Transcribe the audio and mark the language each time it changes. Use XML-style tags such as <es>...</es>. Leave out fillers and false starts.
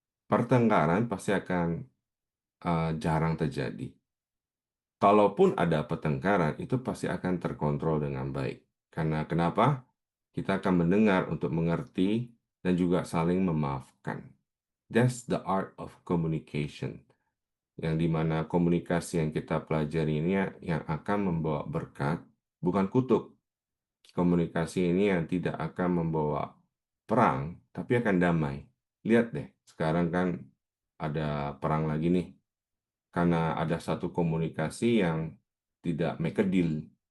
<id>Pertengkaran pasti akan jarang terjadi. Kalaupun ada pertengkaran, itu pasti akan terkontrol dengan baik. Karena kenapa? Kita akan mendengar untuk mengerti dan juga saling memaafkan.</id> <en>That's the art of communication.</en> <id>Yang dimana komunikasi yang kita pelajari ini yang akan membawa berkat, bukan kutuk. Komunikasi ini yang tidak akan membawa perang, tapi akan damai. Lihat deh, sekarang kan ada perang lagi nih, karena ada satu komunikasi yang tidak</id> <en>make a deal.</en>